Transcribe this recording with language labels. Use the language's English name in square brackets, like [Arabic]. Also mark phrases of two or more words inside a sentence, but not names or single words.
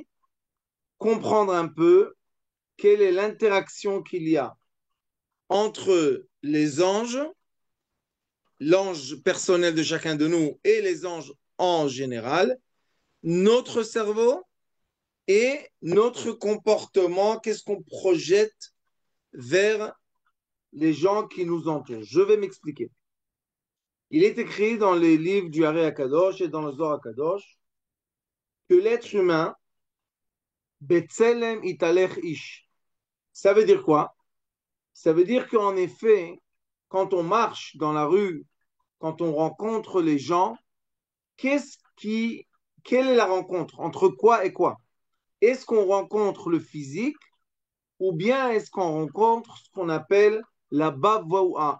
[French] Comprendre un peu quelle est l'interaction qu'il y a entre les anges, l'ange personnel de chacun de nous et les anges en général, notre cerveau et notre comportement, qu'est-ce qu'on projette vers les gens qui nous entourent. Je vais m'expliquer. Il est écrit dans les livres du Haré Akadosh et dans le Zohar Akadosh que l'être humain, [Hebrew] בצלם יתהלך איש. [French] Ça veut dire quoi? Ça veut dire qu'en effet, quand on marche dans la rue, quand on rencontre les gens, qu'est-ce qui, quelle est la rencontre? Entre quoi et quoi? Est-ce qu'on rencontre le physique ou bien est-ce qu'on rencontre ce qu'on appelle la bavaoua?